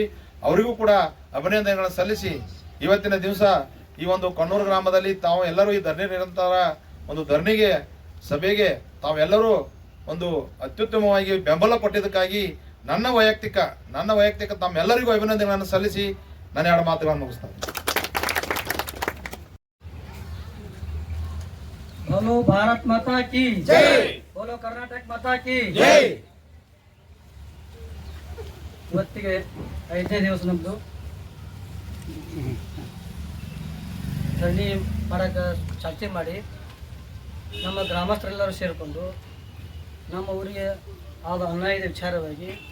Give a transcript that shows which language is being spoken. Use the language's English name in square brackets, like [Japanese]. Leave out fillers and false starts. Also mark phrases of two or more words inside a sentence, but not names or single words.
[Kannada] ಅವರಿಗೂ ಕೂಡ ಅಭಿನಂದನೆಗಳನ್ನು ಸಲ್ಲಿಸಿ ಇವತ್ತಿನ ದಿವಸ ಈ ಒಂದು ಕೊಣ್ಣೂರು ಗ್ರಾಮದಲ್ಲಿ ತಾವು ಎಲ್ಲರೂ ಈ ಧರಣಿ ನಿರಂತರ ಒಂದು ಧರಣಿಗೆ ಸಭೆಗೆ ತಾವೆಲ್ಲರೂ ಒಂದು ಅತ್ಯುತ್ತಮವಾಗಿ ಬೆಂಬಲ ಕೊಟ್ಟಿದ್ದಕ್ಕಾಗಿ ನನ್ನ ವೈಯಕ್ತಿಕ ತಮ್ಮೆಲ್ಲರಿಗೂ ಅಭಿನಂದನೆಗಳನ್ನು ಸಲ್ಲಿಸಿ ನನ್ನ ಎರಡು ಮಾತುಗಳನ್ನು ಮುಗಿಸ್ತೇನೆ. [Hindi] बोलो भारत माता की जय, बोलो कर्नाटक माता की जय. [Kannada] ಇವತ್ತಿಗೆ 5ನೇ ದಿವಸ ನಮ್ಮದು ಧರಣಿ ಮಾಡಕ್ಕೆ ಚರ್ಚೆ ಮಾಡಿ ನಮ್ಮ ಗ್ರಾಮಸ್ಥರೆಲ್ಲರೂ ಸೇರಿಕೊಂಡು ನಮ್ಮ ಊರಿಗೆ ಆದ ಅನ್ಯಾಯದ ವಿಚಾರವಾಗಿ